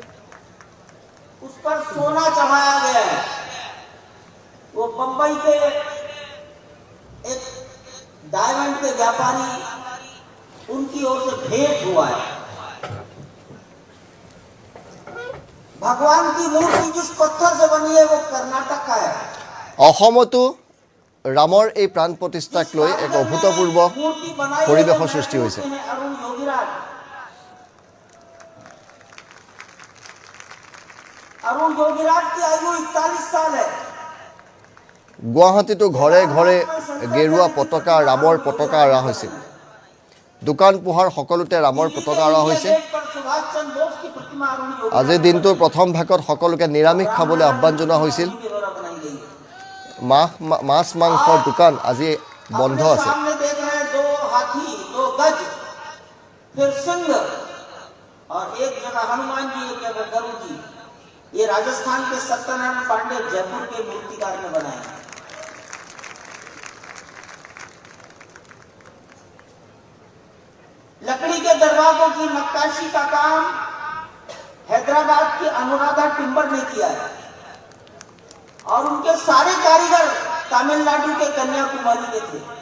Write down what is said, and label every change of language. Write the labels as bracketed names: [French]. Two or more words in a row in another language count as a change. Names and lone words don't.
[Hindi] उस पर सोना चढ़ाया गया है वो बंबई के एक डायमंड के व्यापारी उनकी ओर से भेंट हुआ है भगवान की मूर्ति जिस पत्थर से बनी है वो कर्नाटक का है [Assamese] অসমতো ৰামৰ এই প্ৰাণ প্ৰতিষ্ঠাক লৈ এক অভূতপূৰ্ব [Hindi] मूर्ति बनाई है परिवेश जो सृष्टि हुई है। अरुण योगीराज की आयु 41 साल है [Assamese] গুৱাহাটীতো ঘৰে ঘৰে গেৰুৱা পতাকা ৰামৰ পতাকা আঁৰা হৈছিল দোকান পোহাৰ সকলোতে ৰামৰ পতাকা আঁৰা হৈছে [Hindi] सुभाष चंद्र बोस की प्रतिमा अरुण योगी [Assamese] আজিৰ দিনটোৰ প্ৰথম ভাগত সকলোকে নিৰামিষ খাবলৈ আহ্বান জনোৱা হৈছিল [Hindi] के द्वारा बनाई गई है [Assamese] মাছ মাংসৰ দোকান আজি বন্ধ আছে [Hindi] सामने देख रहे हैं 2 हाथी 2 गज फिर सिंह और एक जगह हनुमान जी, एक जगह गरुड़ जी। ये राजस्थान के सत्यनारायण पांडे जयपुर के मूर्तिकार ने बनाए हैं। लकड़ी के दरवाजों की नक्काशी का काम हैदराबाद के अनुराधा टिम्बर ने किया है और उनके सारे कारीगर तमिलनाडु के कन्याकुमारी के थे।